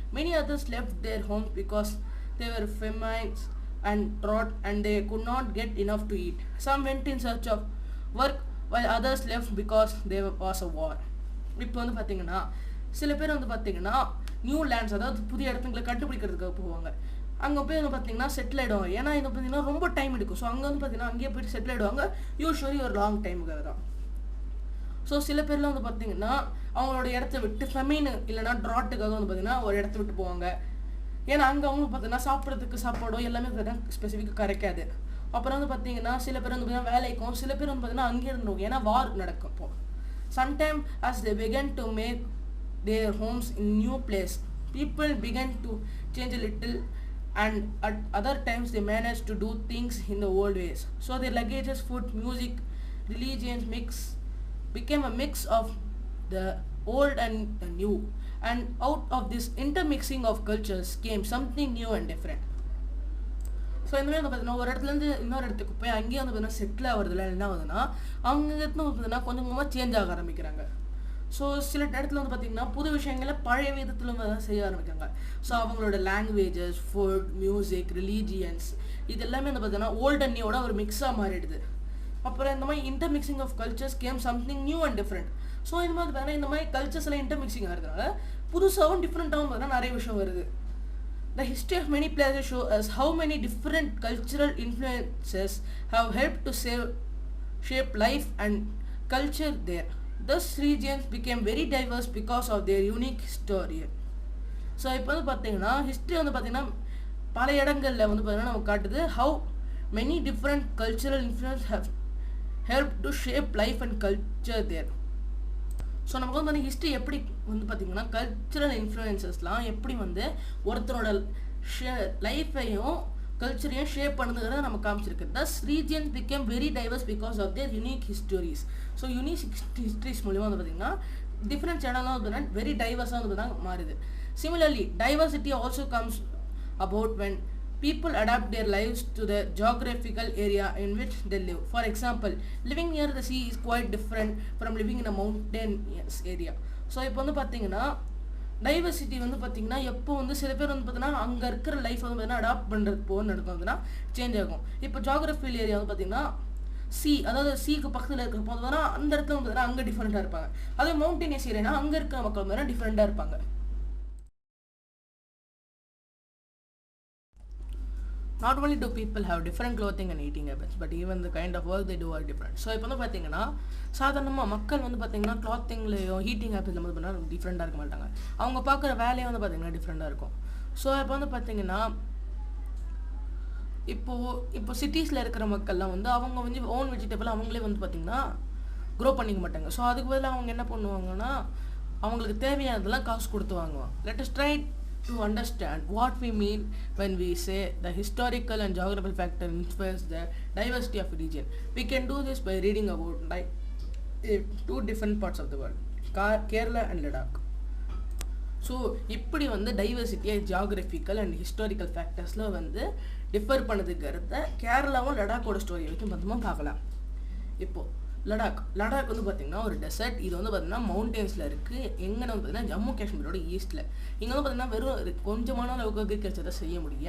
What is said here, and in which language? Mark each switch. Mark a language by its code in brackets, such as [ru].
[en] Many others left their homes because they were famine and drought and they could not get enough to eat. Some went in search of work while others left because there was a war. [ta] இப்போ வந்து பார்த்தீங்கன்னா சில பேர் வந்து பார்த்தீங்கன்னா new lands, அதாவது புதிய இடத்துங்களை கண்டுபிடிக்கிறதுக்காக போவாங்க. அங்கே போய் வந்து பார்த்தீங்கன்னா செட்டில் ஆகிடுவாங்க. ஏன்னா இது பார்த்தீங்கன்னா ரொம்ப டைம் எடுக்கும். ஸோ அங்கே வந்து பார்த்தீங்கன்னா அங்கேயே போய்ட்டு செட்டில் ஆகிடுவாங்க, யூஸ்வலி ஒரு லாங் டைமுக்காக தான். ஸோ சில பேர்லாம் வந்து பார்த்தீங்கன்னா அவங்களோட இடத்த விட்டு ஃபெமைன் இல்லைனா ட்ராட்டுக்காக வந்து பார்த்தீங்கன்னா ஒரு இடத்த விட்டு போவாங்க. ஏன்னா அங்கே அவங்க பார்த்தீங்கன்னா சாப்பிட்றதுக்கு சாப்பாடோ எல்லாமே பார்த்தீங்கன்னா ஸ்பெசிஃபிக்காக கிடைக்காது. அப்புறம் வந்து பார்த்தீங்கன்னா சில பேர் வந்து பார்த்தீங்கன்னா வேலைக்கும், சில பேர் வந்து பார்த்தீங்கன்னா அங்கேயே இருந்துருவாங்க, ஏன்னா வார் நடக்கும். [en] இப்போ sometimes as they began to make their homes in new place, people began to change a little and at other times they managed to do things in the old ways. So their languages, food, music, religions became a mix of the old and the new, and out of this intermixing of cultures came something new and different. [ta] So இந்த மாதிரி வந்து பார்த்தீங்கன்னா ஒரு இடத்துலேருந்து இன்னொரு இடத்துக்கு போய் அங்கேயே வந்து பார்த்தீங்கன்னா செட்டில் ஆகிறதுல என்ன ஆகுதுன்னா அவங்க இடத்துல வந்து பார்த்தீங்கன்னா கொஞ்சம் கொஞ்சமாக சேஞ்ச் ஆக ஆரம்பிக்கிறாங்க. ஸோ சில இடத்துல வந்து பார்த்திங்கன்னா புது விஷயங்களை பழைய விதத்தில் வந்து செய்ய ஆரம்பிக்கிறாங்க. ஸோ அவங்களோட லாங்குவேஜஸ், ஃபுட், மியூசிக், ரிலீஜியன்ஸ் இது எல்லாமே வந்து பார்த்தீங்கன்னா ஓல்ட் அண்ட் நியூவோட ஒரு மிக்ஸாக மாறிடுது. அப்புறம் இந்த மாதிரி [en] Intermixing of cultures came something new and different. [ta] So இந்த மாதிரி பார்த்தீங்கன்னா இந்த மாதிரி கல்ச்சர்ஸ் எல்லாம் இன்டர்மிக்சிங் ஆகிறதுனால புதுசாகவும் டிஃப்ரெண்ட்டாகவும் பார்த்தீங்கன்னா நிறைய விஷயம் வருது. [en] The history of many places show us how many different cultural influences have helped to shape life and culture there. Thus regions became very diverse because of their unique history. [ta] So இப்போ வந்து பார்த்தீங்கன்னா history வந்து பார்த்தீங்கன்னா பல இடங்களில் வந்து பார்த்தீங்கன்னா நமக்கு காட்டுது [en] how many different cultural influences have helped to shape life and culture there. [ta] So நமக்கு வந்து பார்த்தீங்கன்னா ஹிஸ்ட்ரி எப்படி வந்து பார்த்திங்கன்னா கல்ச்சுரல் இன்ஃப்ளூயன்சஸ்லாம் எப்படி வந்து ஒருத்தரோட லைஃப்பையும் கல்ச்சரையும் ஷேப் பண்ணுங்கிறத நம்ம காமிச்சிருக்கு. [en] Thus regions become very diverse because of their unique histories. [ta] So unique histories மூலிமா வந்து பார்த்திங்கன்னா டிஃப்ரெண்ட் சேனல்லாம் வந்து பார்த்தீங்கன்னா வெரி டைவர்ஸாக வந்து பார்த்தீங்கன்னா மாறுது. [en] Similarly diversity also comes about when people adapt their lives to the geographical area in which they live. For example, living near the sea is quite different from living in a mountainous area. [ta] So இப்போ வந்து பார்த்தீங்கன்னா diversity வந்து பார்த்தீங்கன்னா எப்போ வந்து சில பேர் வந்து பார்த்தீங்கன்னா அங்கே இருக்கிற லைஃப் வந்து பார்த்தீங்கன்னா அடாப்ட் பண்ணுறது போன்னு நடக்குதுன்னா சேஞ்ச் ஆகும். இப்போ ஜாகிரபிக்கல் ஏரியா வந்து பார்த்தீங்கன்னா சி, அதாவது சீக்கு பக்கத்தில் இருக்கிற போது பார்த்தீங்கன்னா அந்த இடத்துல வந்து பார்த்தீங்கன்னா அங்கே டிஃப்ரெண்ட்டாக இருப்பாங்க. அதே மவுண்டனியஸ் ஏரியானா அங்கே இருக்கிற மக்கள் வந்து டிஃப்ரெண்ட்டாக இருப்பாங்க. [en] Not only do people have different clothing and eating habits, but even the kind of work they do are different. [ta] So இப்போ வந்து பார்த்தீங்கன்னா சாதாரணமாக மக்கள் வந்து பார்த்தீங்கன்னா கிளாத்திங்லேயோ ஹீட்டிங் ஹேபிட்ல வந்து பார்த்தீங்கன்னா டிஃப்ரெண்ட்டாக இருக்க மாட்டாங்க. அவங்க பார்க்குற வேலையை வந்து பார்த்தீங்கன்னா டிஃப்ரெண்ட்டாக இருக்கும். ஸோ இப்போ வந்து பார்த்தீங்கன்னா இப்போ சிட்டிஸில் இருக்கிற மக்கள்லாம் வந்து அவங்க வந்து ஓன் வெஜிடபிள் அவங்களே வந்து பார்த்தீங்கன்னா க்ரோ பண்ணிக்க மாட்டாங்க. ஸோ அதுக்கு பதிலாக அவங்க என்ன பண்ணுவாங்கன்னா அவங்களுக்கு தேவையானதெல்லாம் காசு கொடுத்து வாங்குவாங்க. [en] Let us try to understand what we mean when we say the historical and geographical factor influence the diversity of a region. We can do this by reading about two different parts of the world, Kerala and Ladakh. [ta] So இப்படி வந்து டைவர்சிட்டியை geographical and historical ஃபேக்டர்ஸில் வந்து differ பண்ணதுங்கிறத கேரளாவும் லடாக்கோட ஸ்டோரியை வச்சு மொத்தமாக பார்க்கலாம். இப்போது லடாக் வந்து பார்த்திங்கன்னா ஒரு டெசர்ட். இது வந்து பார்த்திங்கன்னா மவுண்டன்ஸில் இருக்குது. எங்கன்னா வந்து பார்த்திங்கன்னா ஜம்மு காஷ்மீரோட ஈஸ்ட்டில். இங்கே வந்து பார்த்திங்கன்னா வெறும் கொஞ்சமான அளவுக்கு அக்ரிகல்ச்சர் தான் செய்ய முடியும்.